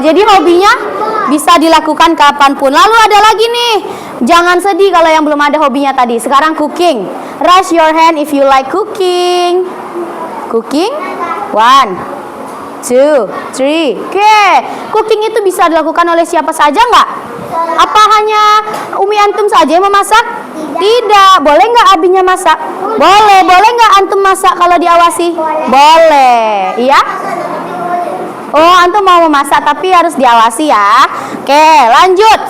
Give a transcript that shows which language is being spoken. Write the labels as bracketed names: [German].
[Indonesian] Jadi hobinya bisa dilakukan kapanpun. Lalu ada lagi nih. Jangan sedih kalau yang belum ada hobinya tadi. Sekarang cooking. [English] Raise your hand if you like cooking. Cooking. 1, 2, 3. Oke. [Indonesian] Cooking itu bisa dilakukan oleh siapa saja nggak? Apa hanya Umi antum saja yang memasak? Tidak. Boleh nggak abinya masak? Boleh. Boleh nggak antum masak kalau diawasi? Boleh. Iya? Oh, antum mau memasak tapi harus diawasi ya. Oke, lanjut.